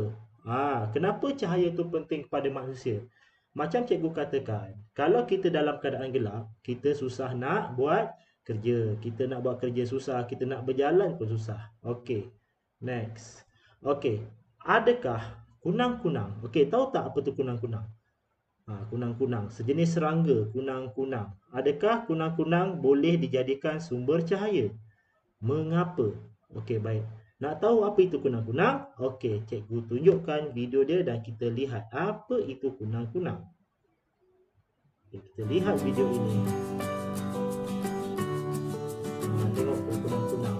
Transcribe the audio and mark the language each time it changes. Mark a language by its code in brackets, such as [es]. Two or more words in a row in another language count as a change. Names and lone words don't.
[ms] Kenapa cahaya itu penting kepada manusia? Macam cikgu katakan, kalau kita dalam keadaan gelap, kita susah nak buat kerja. Kita nak buat kerja susah, kita nak berjalan pun susah. Okey. Next. Okey. Adakah kunang-kunang? Okey, tahu tak apa tu kunang-kunang? Kunang-kunang, sejenis serangga, kunang-kunang. Adakah kunang-kunang boleh dijadikan sumber cahaya? Mengapa? Okey, baik. Nak tahu apa itu kunang-kunang? Okey, cikgu tunjukkan video dia dan kita lihat apa itu kunang-kunang. Okay, kita lihat video ini. Tengok kunang-kunang.